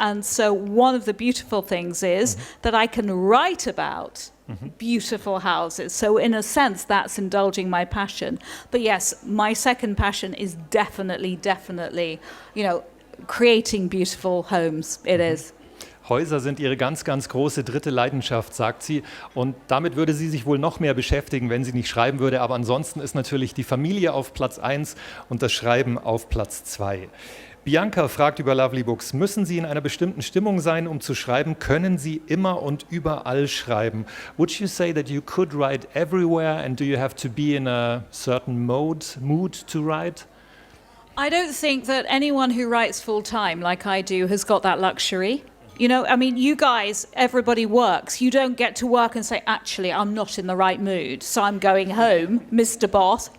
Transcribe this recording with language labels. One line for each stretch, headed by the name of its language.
English: And so one of the beautiful things is that I can write about beautiful houses. So in a sense, that's indulging my passion. But yes, my second passion is definitely, creating beautiful homes. It is.
German: Häuser sind ihre ganz, ganz große dritte Leidenschaft, sagt sie. Und damit würde sie sich wohl noch mehr beschäftigen, wenn sie nicht schreiben würde. Aber ansonsten ist natürlich die Familie auf Platz 1 und das Schreiben auf Platz 2. Bianca fragt über Lovely Books, müssen Sie in einer bestimmten Stimmung sein, um zu schreiben? Können Sie immer und überall schreiben?
English: Would you say that you could write everywhere and do you have to be in a certain mood to write? I don't think that anyone who writes full-time like I do has got that luxury. You guys, everybody works. You don't get to work and say, actually, I'm not in the right mood, so I'm going home, Mr. Boss.